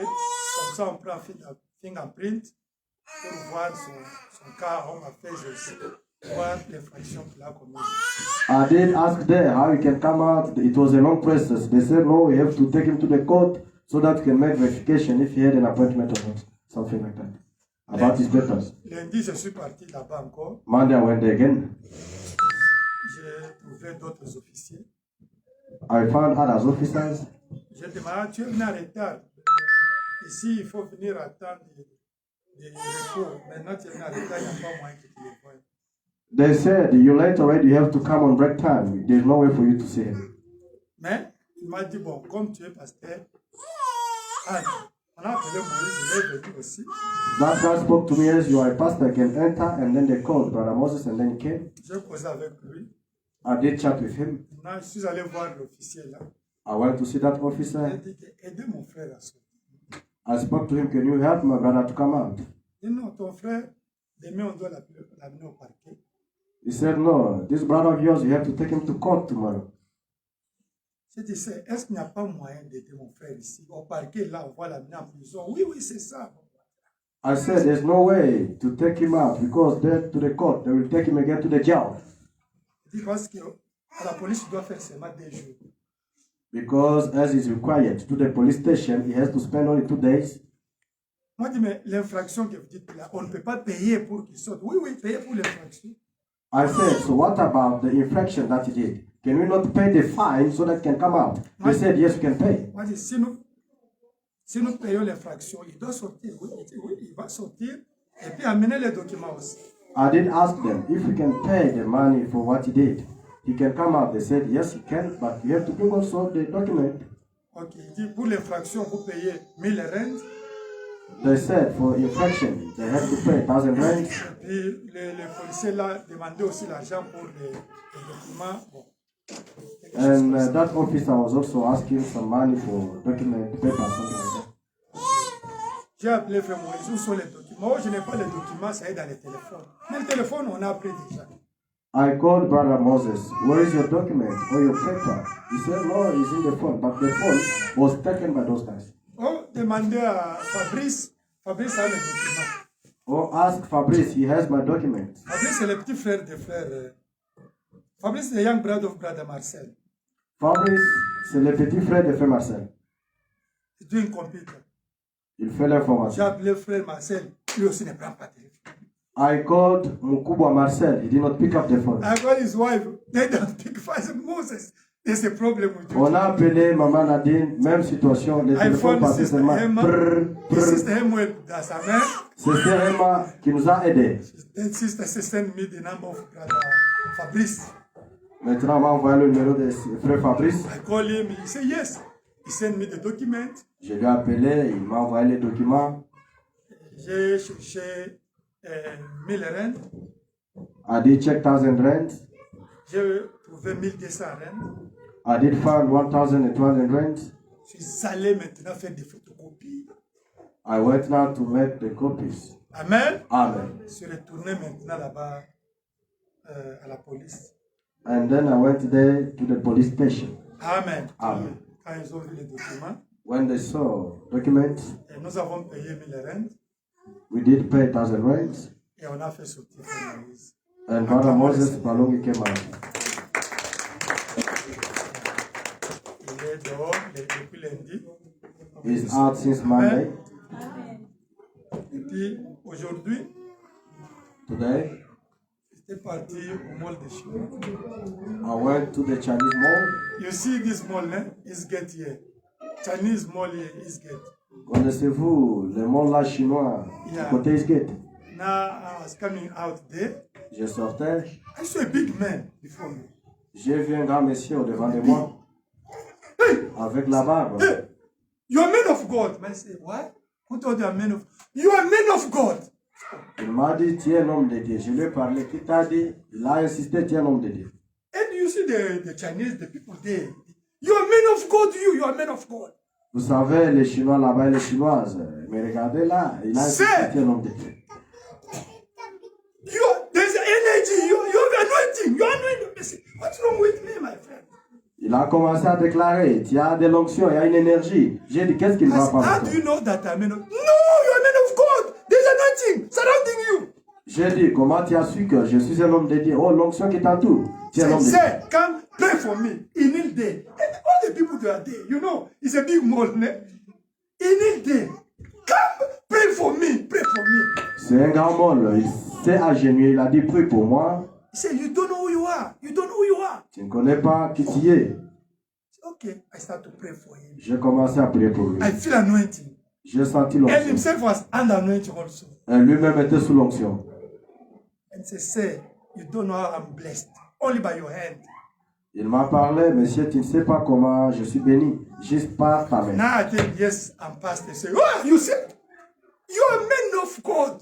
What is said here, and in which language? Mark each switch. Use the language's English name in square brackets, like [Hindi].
[French] Comme ça, on prend un fingerprint pour voir son cas. On va faire aussi, voir l'infraction qu'il a commise. [English] I did ask there how he can come out. It was a long process. They said, no, we have to take him to the court so that we can make verification if he had an appointment or not. Something like that. About his papers. [French] Lundi, je suis parti là-bas encore. [English] Monday, I went there again. [French] J'ai trouvé d'autres officiers. [English] I found others officers. [French] J'ai demandé, tu es venu en retard. Ici, il faut venir attendre des repos. Maintenant, tu es venu en retard, il n'y a pas moyen que tu les vois. [English] They said, you late already, you have to come on break time. There's no way for you to see him. [French] Mais il m'a dit, bon, comme tu es pasteur, on a appelé Moïse, il est venu aussi. [English] That guy spoke to me as you are a pastor, can enter, and then they called Brother Moses, and then he came. [French] J'ai causé avec lui. [English] I did chat with him. [French] Maintenant, je suis allé voir l'officier là. [English] I went to see that [French] Il [English] officer. [French] a dit, aidez mon frère à sortir. [English] I spoke to him, can you help my brother to come out? [French] Il dit, non, ton frère, demain on doit l'amener au parquet. [English] He said, no, this brother of yours, you have to take him to court tomorrow. [French] J'ai dit, est-ce qu'il n'y a pas moyen d'aider mon frère ici? Au parquet, là, on va l'amener en prison. Oui, oui, c'est ça. [English] I said, there's no way to take him out because then to the court, they will take him again to the jail. [French] Il dit, parce que la police doit faire seulement 2 jours. [English] Because as is required to the police station, he has to spend only 2 days. [French] Moi, je dis, mais l'infraction que vous dites là, on ne peut pas payer pour qu'il sorte. Oui, oui, payer pour l'infraction. [English] I said, so what about the infraction that he did? Can we not pay the fine so that he can come out? They said, yes, we can pay. [French] Moi, je dis, si nous payons l'infraction, il doit sortir. Oui, il dit, oui, il va sortir. Et puis amener les documents aussi. [English] I did ask them if we can pay the money for what he did. He can come out. They said, yes, he can, but you have to bring also the document. [French] Ok, il dit, pour l'infraction, vous payez 1000 rentes. [English] They said for infraction, they have to pay 1,000 rands. [French] Et puis les policiers là demandaient aussi l'argent pour les documents. Bon. [English] And that officer was also asking some money for document papers, something like that. [French] J'ai appelé frère Moïse, où sont les documents? Moi, je n'ai pas les documents, ça est dans les téléphones. Mais le téléphone, on a appris déjà. [English] I called Brother Moses, where is your document or your paper? He said, no, it's in the phone, but the phone was taken by those guys. [French] Oh, demandez à Fabrice. Fabrice a les documents. [English] Oh, ask Fabrice, he has my document. [French] Fabrice, c'est le petit frère des frères. Fabrice, c'est le [English] young brother of brother Marcel. [French] Fabrice, c'est le petit frère de frère Marcel. Il doit une computer. Il fait J'ai l'information. appelé frère Marcel, lui aussi ne prend pas de téléphone. [English] I called Mukubwa Marcel, he did not pick up the phone. I called his wife, they don't pick fast. Moses, there's a problem with you. [French] On a appelé Maman Nadine, même situation, les téléphones [English] iPhone, [French] passaient [English] Sister [French] seulement. Emma, Sister Emma dans sa main. C'est Sœur Emma qui nous a aidés. [English] Then sister sent me the number of brother Fabrice. [French] Maintenant, on m'a envoyé le numéro de frère Fabrice. [English] I call him, he said yes. He sent me the document. [French] Je lui ai appelé, il m'a envoyé les documents. J'ai cherché 1000 rentes. [English] I did check 1,000 rands. [French] J'ai trouvé 1200 rand. [English] I did find 1,200 rands. [French] Je suis allé maintenant faire des photocopies. [English] I went now to make the copies. Amen. Amen. [French] Je suis retourné maintenant là-bas à la police. [English] And then I went there to the police station. Amen. Amen. [French] Quand ils ont vu les documents, [English] When they saw documents, [French] et nous avons payé 1000 rand [English] we did pay 1,000 rands. [French] et on a fait sortir Frère Moïse. [English] And Father Moses Palongi came out. [French] Il est dehors depuis lundi. [English] He's out since Monday. [French] Et puis aujourd'hui, [English] Today, [French] j'étais parti au mall de Chine. [English] I went to the Chinese mall. You see this mall, is get here. Chinese mall here is get. [French] Connaissez-vous le mall là chinois [English] Yeah. [French] côté Eastgate? [English] Now I was coming out there. [French] Je sortais, [English] I saw a big man before me. [French] j'ai vu un grand monsieur au devant de moi avec la barbe. [English] Hey, you are man of God. I say, what? Who told you are man of? You are man of God. [French] Il m'a dit, tu es un homme de Dieu. Je lui ai parlé, qui t'a dit? Il a insisté, tu es un homme de Dieu. [English] And you see the Chinese, the people there. You are man of God. You are man of God. [French] Vous savez, les Chinois là-bas et les Chinoises, mais regardez là, il a insisté, C'est- tu es un homme de Dieu. [English] There's energy. You have anointing. You are anointing. I say, what's wrong with me, my friend? [French] Il a commencé à déclarer, tu as de l'onction, il y a une énergie. J'ai dit, qu'est-ce qu'il [English] I [French] va [English] said, [French] pas [English] how [French] avec [English] do [French] toi? [English] you know that I'm man of? No, you are man of God. There's anointing surrounding you. [French] J'ai dit, comment tu as su que je suis un homme de Dieu? Oh, l'onction qui t'entoure, tu es un homme de Dieu. [English] Say, come pray for me. He kneel there. And all the people that are there, you know, it's a big mall. He kneel there. Come pray for me. Pray for me. [French] C'est un grand mol, il s'est agenouillé, il a dit, prie pour moi. [English] He said, you don't know who you are. You don't know who you are. [French] Tu ne connais pas qui tu es. [English] I said, okay, I start to pray for him. [French] J'ai commencé à prier pour lui. [English] I feel anointing. [French] J'ai senti [English] And [French] l'onction. [English] himself was under anointing also. [French] Et lui-même était sous l'onction. [English] And he say, you don't know how I'm blessed. Only by your hand. [French] Il m'a parlé, monsieur, tu ne sais pas comment je suis béni, juste par ta main. [English] Now I think, yes, I'm pastor. Say, oh, you see, you are man of God.